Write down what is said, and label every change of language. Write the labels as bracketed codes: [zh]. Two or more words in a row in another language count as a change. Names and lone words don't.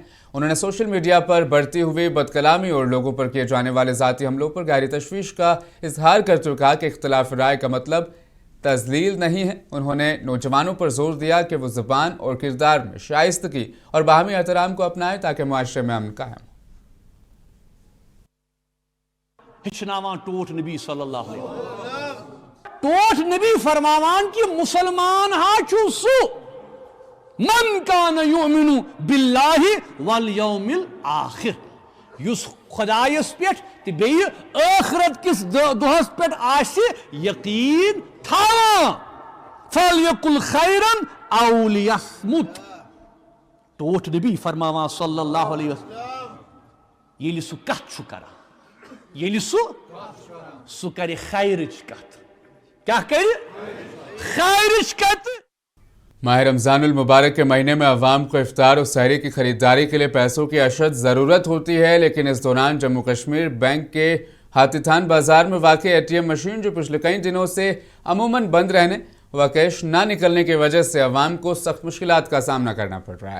[ur] انہوں نے [en] social media [ur] پر بڑھتی ہوئی بدکلامی اور لوگوں پر کیے جانے والے ذاتی حملوں پر گہری تشویش کا اظہار کرتے ہوئے کہا کہ اختلافِ رائے کا مطلب تذلیل نہیں ہے. انہوں نے نوجوانوں پر زور دیا کہ وہ زبان اور کردار میں شائستگی اور باہمی احترام کو اپنائیں تاکہ معاشرے میں امن قائم. [ks] टोट नबी [ar] صلى الله عليه وسلم [ks] टोट नबी फरमावान कि मुसलमान हाचु सु [ar] من كان يؤمن بالله واليوم الآخر [ks] युस खुदायस पेट ते बेय आखिरत किस दोहस पेट आशि यकीन थावा [ar] فليقل خيرا أو ليصمت. [ks] टोट नबी फरमावान [ar] صلى الله عليه وسلم [ks] येलि सु कथ छु करा येलि सु करे खैरच कथ क्या करे खैरच कथ। [ur] ماہِ رمضان المبارک کے مہینے میں عوام کو افطار اور سحری کی خریداری کے لیے پیسوں کی اشد ضرورت ہوتی ہے، لیکن اس دوران جموں کشمیر بینک کے ہاتھی تھان بازار میں واقع [en] ATM machine [ur] جو پچھلے کئی دنوں سے عموماً بند رہنے و کیش نہ نکلنے کی وجہ سے عوام کو سخت مشکلات کا سامنا کرنا پڑ رہا ہے.